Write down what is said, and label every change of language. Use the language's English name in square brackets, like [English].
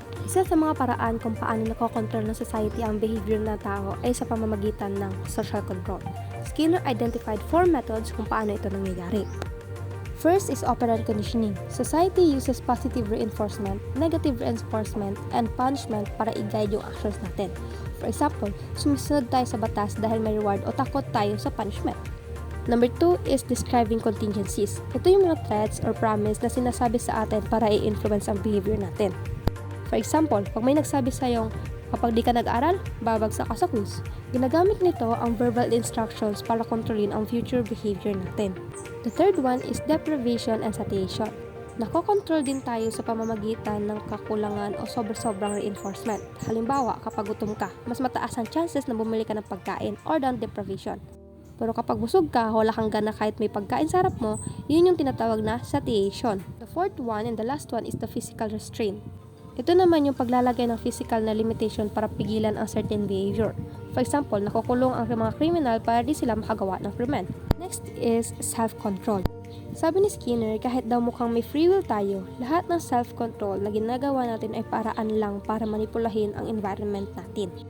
[Filipino] Isa sa mga paraan kung paano nakokontrol ng society ang behavior ng tao ay sa pamamagitan ng social control. [English] Skinner identified 4 methods [Filipino] kung paano ito nangyayari. [English] First is operant conditioning. Society uses positive reinforcement, negative reinforcement, and punishment [Filipino] para i-guide yung actions natin. [English] For example, [Filipino] sumusunod tayo sa batas dahil may reward o takot tayo sa punishment. [English] Number 2 is describing contingencies. [Filipino] Ito yung mga threats or promise na sinasabi sa atin para i-influence ang behavior natin. [English] For example, [Filipino] pag may nagsabi sa'yong kapag di ka nag-aral, babagsak ka sa quiz. Ginagamit nito ang verbal instructions para kontrolin ang future behavior natin. [English] The third one is deprivation and satiation. [Filipino] Nakokontrol din tayo sa pamamagitan ng kakulangan o sobrang reinforcement. Halimbawa, kapag gutom ka, mas mataas ang chances na bumili ka ng pagkain or down deprivation. Pero kapag busog ka, wala kang gana kahit may pagkain sa harap mo, yun yung tinatawag na satiation. [English] The fourth one and the last one is the physical restraint. [Filipino] Ito naman yung paglalagay ng physical na limitation para pigilan ang certain behavior. [English] For example, [Filipino] nakukulong ang mga kriminal para di sila makagawa ng krimen. [English] Next is self-control. [Filipino] Sabi ni Skinner, kahit daw mukhang may free will tayo, lahat ng self-control na ginagawa natin ay paraan lang para manipulahin ang environment natin.